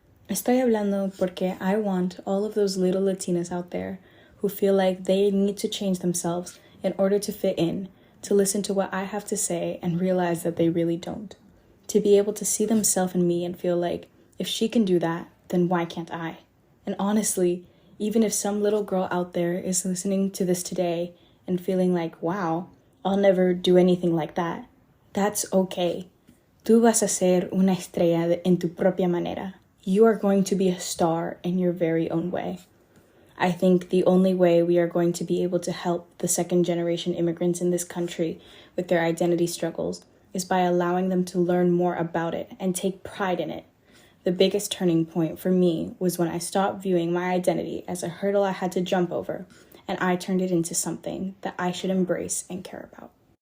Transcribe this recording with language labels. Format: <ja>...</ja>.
<es>Estoy hablando porque</es> <en>I want all of those little Latinas out there who feel like they need to change themselves in order to fit in, to listen to what I have to say and realize that they really don't. To be able to see themselves in me and feel like, if she can do that, then why can't I? And honestly, even if some little girl out there is listening to this today and feeling like, wow, I'll never do anything like that, that's okay.</en> <es>Tú vas a ser una estrella en tu propia manera.</es> <en>You are going to be a star in your very own way. I think the only way we are going to be able to help the second-generation immigrants in this country with their identity struggles is by allowing them to learn more about it and take pride in it. The biggest turning point for me was when I stopped viewing my identity as a hurdle I had to jump over, and I turned it into something that I should embrace and care about.</en>